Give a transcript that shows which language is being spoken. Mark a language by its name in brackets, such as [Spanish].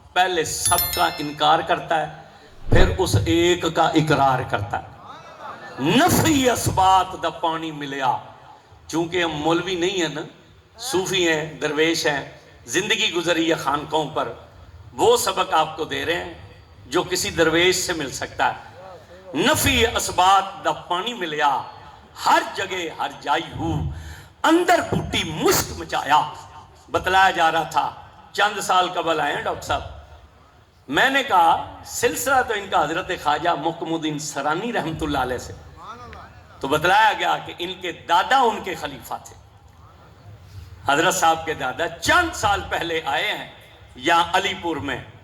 [Urdu] پہلے سب کا انکار کرتا ہے پھر اس ایک کا اقرار کرتا ہے. [Punjabi] نفی اسبات دا پانی ملیا. [Urdu] چونکہ ہم مولوی نہیں ہیں نا، صوفی ہیں، درویش ہیں، زندگی گزری ہے خانقاہوں پر، وہ سبق آپ کو دے رہے ہیں جو کسی درویش سے مل سکتا ہے. [Punjabi] نفی اسبات دا پانی ملیا، ہر جگہ ہر جائی ہو، اندر بوٹی مشک مچایا. [Urdu] بتلایا جا رہا تھا چند سال قبل آئے ہیں ڈاکٹر صاحب. میں نے کہا سلسلہ تو ان کا حضرت خواجہ محکم الدین سرانی رحمت اللہ علیہ سے، تو بتلایا گیا کہ ان کے دادا ان کے خلیفہ تھے. حضرت صاحب کے دادا چند سال پہلے آئے ہیں یہاں علی پور میں.